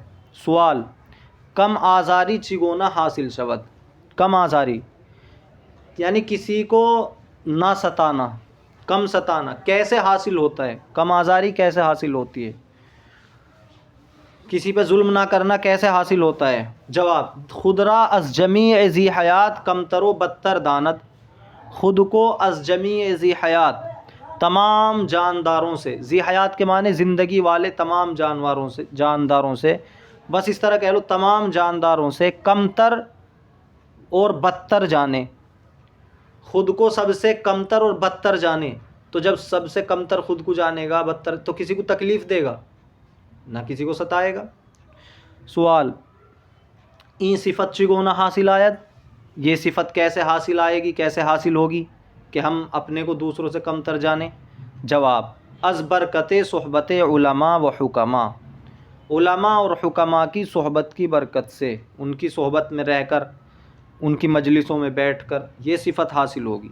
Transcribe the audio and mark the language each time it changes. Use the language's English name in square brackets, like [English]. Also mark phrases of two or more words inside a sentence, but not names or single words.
[Persian] سوال، کم آزاری چگونا حاصل شود، [Urdu] کم آزاری یعنی کسی کو نہ ستانا، کم ستانا کیسے حاصل ہوتا ہے، کم آزاری کیسے حاصل ہوتی ہے، کسی پہ ظلم نہ کرنا کیسے حاصل ہوتا ہے؟ [Persian] جواب، خودرا از جمیع ذی حیات کمتر و بدتر داند، [Urdu] خود کو [Persian] از جمیع ذی حیات، [Urdu] تمام جانداروں سے، ذی حیات کے معنی زندگی والے تمام جانداروں سے، بس اس طرح کہہ لو تمام جانداروں سے، کمتر اور بدتر جانے، خود کو سب سے کمتر اور بدتر جانے، تو جب سب سے کمتر خود کو جانے گا، بدتر، تو کسی کو تکلیف دے گا نہ کسی کو ستائے گا۔ [Persian] سوال، این صفت چگونا حاصل آید، [Urdu] یہ صفت کیسے حاصل آئے گی، کیسے حاصل ہوگی کہ ہم اپنے کو دوسروں سے کمتر جانیں؟ [Persian] جواب، از برکت صحبت علماء و حکماء، [Urdu] علماء اور حکماء کی صحبت کی برکت سے، ان کی صحبت میں رہ کر، ان کی مجلسوں میں بیٹھ کر یہ صفت حاصل ہوگی۔